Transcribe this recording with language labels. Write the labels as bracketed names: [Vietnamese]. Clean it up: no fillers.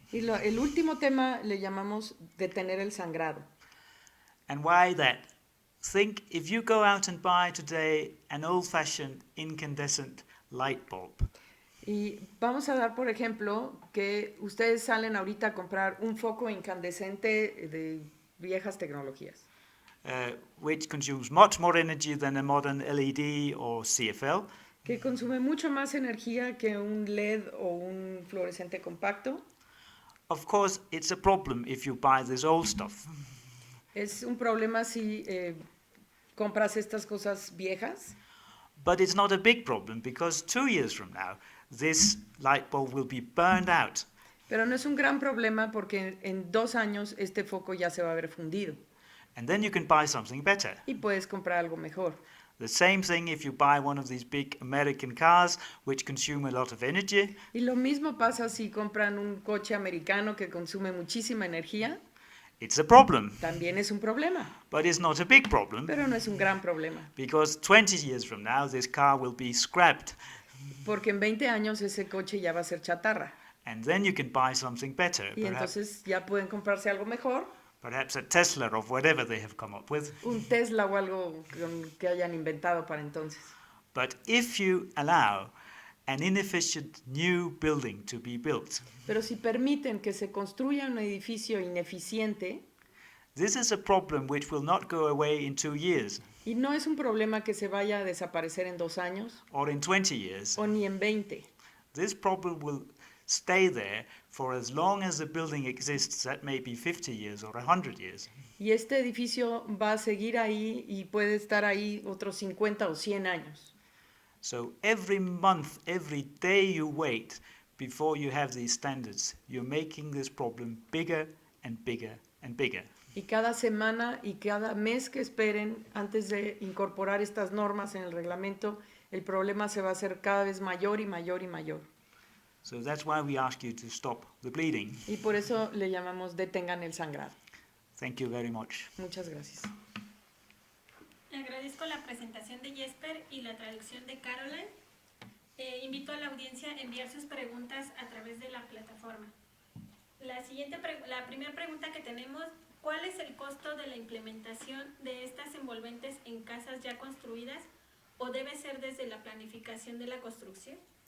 [Spanish] Y el último tema le llamamos detener el sangrado. [English] And why that? Think if you go out and buy today an old-fashioned incandescent light bulb. [Spanish] Y vamos a dar, por ejemplo, que ustedes salen ahorita a comprar un foco incandescente de viejas tecnologías. [English] Which consumes much more energy than a modern LED or CFL. [Spanish] Que consume mucho más energía que un LED o un fluorescente compacto. [English] Of course, it's a problem if you buy this old stuff. [Spanish] Es un problema si compras estas cosas viejas. [English] But it's not a big problem because 2 years from now, this light bulb will be burned out. [Spanish] Pero no es un gran problema porque en 2 años este foco ya se va a haber fundido. [English] And then you can buy something better. [Spanish] Y puedes comprar algo mejor. [English] The same thing if you buy one of these big American cars which consume a lot of energy. [Spanish] Y lo mismo pasa si compran un coche americano que consume muchísima energía. [English] It's a problem. [Spanish] También es un problema. [English] But it's not a big problem. [Spanish] Pero no es un gran problema. [English] Because 20 years from now, this car will be scrapped. [Spanish] Porque en 20 años ese coche ya va a ser chatarra. [English] And then you can buy something better. [Spanish] Y entonces ya pueden comprarse algo mejor. [English] Perhaps a Tesla or whatever they have come up with. [Spanish] Un Tesla o algo que hayan inventado para entonces. [English] But if you allow an inefficient new building to be built, [Spanish] pero si permiten que se construya un edificio ineficiente, [English] this is a problem which will not go away in 2 years. [Spanish] Y no es un problema que se vaya a desaparecer en 2 años. [English] Or in 20 years. [Spanish] O ni en 20. [English] This problem will stay there for as long as the building exists, that may be 50 years or 100 years. [Spanish] Y este edificio va a seguir ahí y puede estar ahí otros 50 o 100 años. [English] So every month, every day you wait before you have these standards, you're making this problem bigger and bigger and bigger. [Spanish] Y cada semana y cada mes que esperen antes de incorporar estas normas en el reglamento, el problema se va a hacer cada vez mayor y mayor y mayor. [English] So that's why we ask you to stop the bleeding. [Spanish] Y por eso le llamamos detengan el sangrado. [English] Thank you very much. [Spanish] Muchas gracias. Agradezco la presentación de Jasper y la traducción de Caroline. Invito a la audiencia a enviar sus preguntas a través de la plataforma. La primera pregunta que tenemos, ¿cuál es el costo de la implementación de estas envolventes en casas ya construidas o debe ser desde la planificación de la construcción?